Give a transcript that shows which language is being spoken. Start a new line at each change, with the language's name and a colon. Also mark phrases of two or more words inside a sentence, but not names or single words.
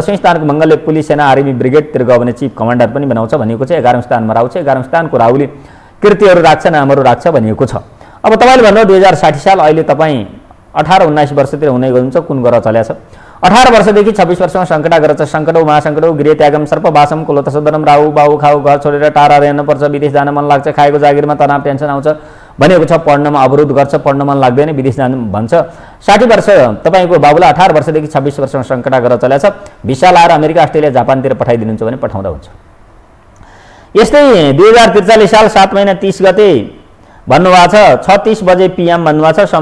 Nepali: 10औं स्थानको मङ्गलले पुलिस सेना आर्मी ब्रिगेडतिर गयो भने चिफ कमान्डर पनि बनाउँछ भनिएको छ। 11औं स्थानमा राहु छ। 11औं स्थानको राहुले कृतिहरू राख्छ, नामहरू राख्छ भनिएको छ। अब तपाईँले भन्नु 2060 साल अहिले तपाईँ 18-19 वर्षतिर हुने गर्नुहुन्छ, कुन ग्रह चल्या छ? 18 वर्षदेखि 26 वर्षमा सङ्कटा ग्रह छ।
Sanskrit: सङ्कटौ महासङ्कटौ गृह त्यागम सर्पवासम कुलतसदनम राहु बाहु
Nepali: खाउ, घर छोडेर टाढा रहनुपर्छ, विदेश जान मन लाग्छ, खाएको जागिरमा तनाव टेन्सन आउँछ भनेको छ। पढ्नमा अवरोध गर्छ, पढ्न मन लाग्दैन, विदेश जानु भन्छ। 60 वर्ष तपाईँको बाबुलाई 18 वर्षदेखि 26 वर्षमा सङ्कटा ग्रह चल्या छ। भिसा लाएर अमेरिका, अस्ट्रेलिया, जापानतिर पठाइदिनुहुन्छ भने पठाउँदा हुन्छ। यस्तै 2043 साल 7 महिना 30 गते भन्नुभएको छ, 36 बजे PM भन्नुभएको छ।